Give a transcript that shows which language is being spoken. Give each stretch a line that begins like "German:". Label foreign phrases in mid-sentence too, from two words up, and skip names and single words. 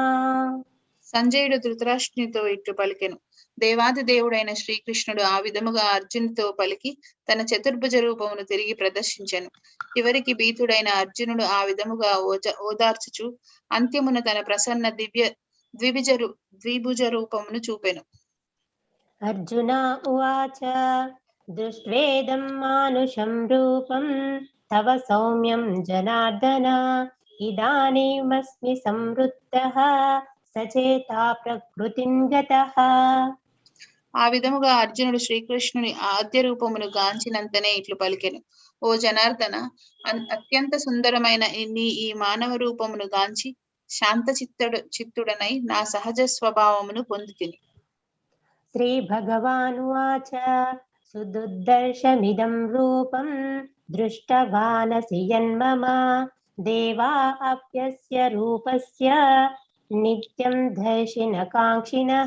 Telugu: సంజయుడు ధృతరాష్ట్రునితో ఇట్లు పలికెను, దేవాది దేవుడైన శ్రీకృష్ణుడు ఆ విధముగా అర్జునుతో పలికి తన చతుర్భుజ రూపమును తిరిగి ప్రదర్శించెను. చివరికి భీతుడైన అర్జునుడు ఆ విధముగా ఓదార్చుచు అంత్యమున తన ప్రసన్న ద్విభుజ రూపమును చూపెను.
Sanskrit: అర్జున ఉవాచ दृष्ट्वेदं मानुषं रूपं तव सौम्यं जनार्दन इदानीमस्मि संवृत्तः सचेता प्रकृतिं गतः.
Telugu: ఆ విధముగా అర్జునుడు శ్రీకృష్ణుని ఆద్య రూపమును గాంచినంతనే ఇట్లు పలికెను. ఓ జనార్దన, అత్యంత సుందరమైన ఈ మానవ రూపమును గాంచి శాంత చిత్తుడనై నా సహజ స్వభావమును పొందితిని.
Sanskrit: శ్రీ భగవానువాచ సుదుర్దర్శమిదం రూపం దృష్టవానసి యన్మమ దేవా అప్యస్య రూపస్య నిత్యం దర్శిన కాంక్షిణః.